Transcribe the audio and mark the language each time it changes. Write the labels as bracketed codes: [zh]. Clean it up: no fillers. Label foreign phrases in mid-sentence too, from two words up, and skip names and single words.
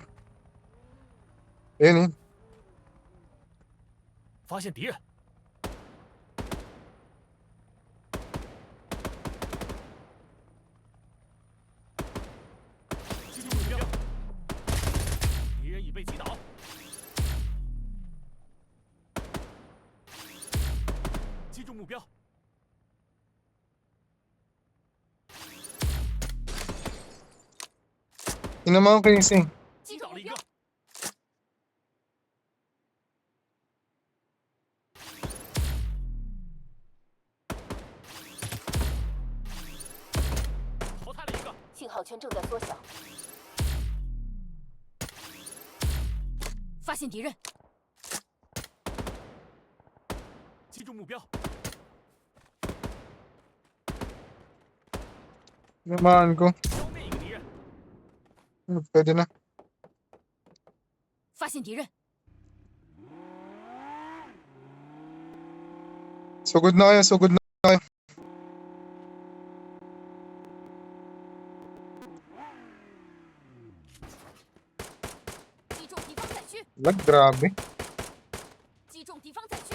[tl] Ayun eh. [zh] 发现敌人，击中目标，敌人已被击倒。击中目标， [tl] Tinamaan ko yung sing. [zh] 击倒了一个。淘汰了一个，信号圈正在缩小，发现敌人，击中目标， [tl] Tinamaan ko. [zh] 消灭一个敌人。 [tl] Pwede na. [zh] 发现敌人， [tl] Sugod na kayo, sugod na kayo. Lag, grabe. [zh] 击中敌方载区，